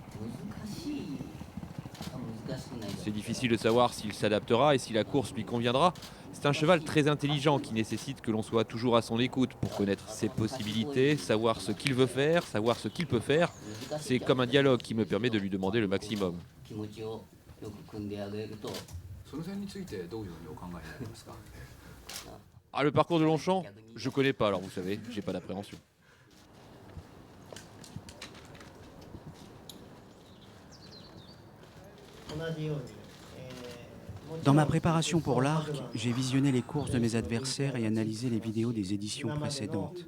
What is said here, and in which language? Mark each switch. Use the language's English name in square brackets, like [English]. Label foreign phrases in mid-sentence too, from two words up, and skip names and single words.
[French] C'est difficile de savoir s'il s'adaptera et si la course lui conviendra. C'est un cheval très intelligent qui nécessite que l'on soit toujours à son écoute pour connaître ses possibilités, savoir ce qu'il veut faire, savoir ce qu'il peut faire. C'est comme un dialogue qui me permet de lui demander le maximum. [Japanese] その辺についてどういうふうにお考えになりますか？ [French] Ah, le parcours de Longchamp, je connais pas, alors vous savez, j'ai pas d'appréhension. Dans ma préparation pour l'arc, j'ai visionné les courses de mes adversaires et analysé les vidéos des éditions précédentes.